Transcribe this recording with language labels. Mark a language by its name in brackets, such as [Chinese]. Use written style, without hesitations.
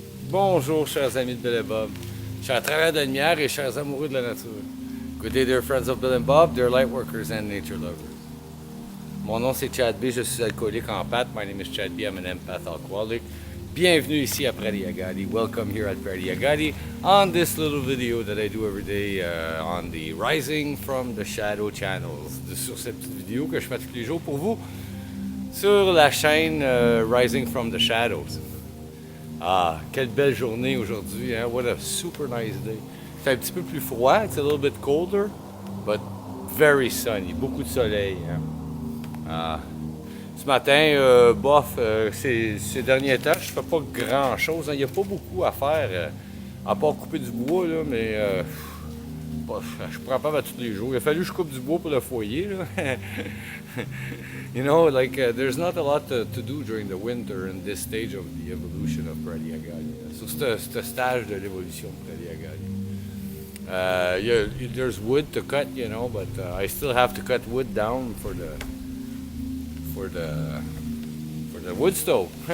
[French] Bonjour, chers amis de Bill et Bob, chers travailleurs de la lumière et chers amoureux de la nature. [English] Good day, dear friends of Bill and Bob, dear lightworkers and nature lovers. [French] Mon nom c'est Chad B, je suis alcoolique en pâte. [English] My name is Chad B, I'm an empath alcoholic. [French] Bienvenue ici à Prairie Agadi. [English] Welcome here at Prairie Agadi on this little video that I do every day on the Rising from the Shadow channels. [French] Sur cette petite vidéo que je fais tous les jours pour vous sur la chaîne Rising from the Shadows. Ah, quelle belle journée aujourd'hui, hein? [English] What a super nice day. [French] C'est un petit peu plus froid, [English] it's a little bit colder, but very sunny, [French] beaucoup de soleil. [English] Hein? Ah. [French] Ce matin, bof, ces derniers temps, je fais pas grand chose. Hein. Il n'y a pas beaucoup à faire, à part couper du bois, là, mais je prends pas à tous les jours. Il a fallu que je coupe du bois pour le foyer. Là. [English] You know, like there's not a lot to do during the winter in this stage of the evolution of Prairie Agadi. [French] Sur ce stage de l'évolution de Prairie Agadi. [English] There's wood to cut, you know, but I still have to cut wood down for the wood stove.